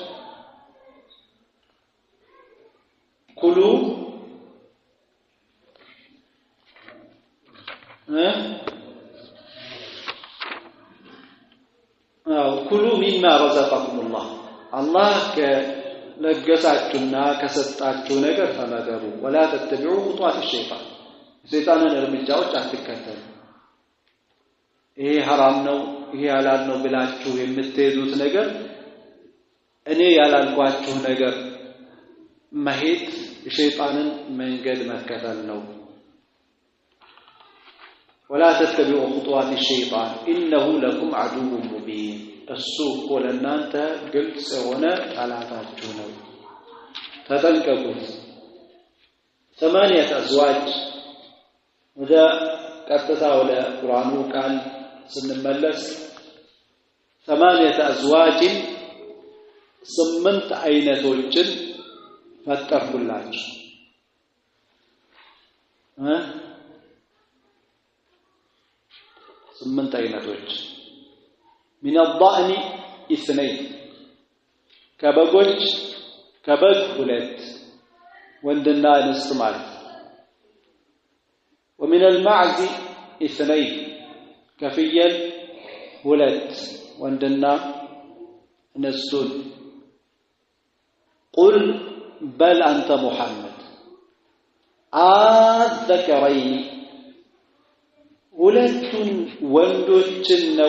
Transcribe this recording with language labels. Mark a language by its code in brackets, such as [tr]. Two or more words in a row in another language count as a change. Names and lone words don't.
[ar] كلوا كلوا مما رزقكم الله الله كلجساتنا كسطاچو [am] ነገር ተመገቡ [ar] ولا تتبعوا خطوات الشيطان [am] ሰይጣንን እርምጃዎች አትከተሉ ይሄ حرام ነው ይሄ ያላል ነው ብላችሁ የምትሄዱት ነገር እኔ ያላልኳችሁ ነገር መሄድ የሸይጣንን መንገድ መከተል ነው [ar] ولا تتبعوا خطوات الشيطان انه لكم عدو مبين [am] እሱ ለእናንተ ግልጽ የሆነ ጠላታችሁ ነው ተጠንቀቁት [ar] 8 أزواج [am] ወደ ቀጥታ ወደ ቁርአኑ ቃል ስንመለስ 8 أزواج 8 አይነቶችን ፈጠርኩላችሁ 8 አይነቶች [ar] من الضأن 2 [am] ከበጎች ከበግ 2 ወንድና እንስት ማለት [ar] ومن المعز 2 [am] ከፍየል ሁለት ወንድና እንስቱን ቁል በል አንተ ሙሐመድ አዘከረይኒ ሁለቱን ወንዶችን ነው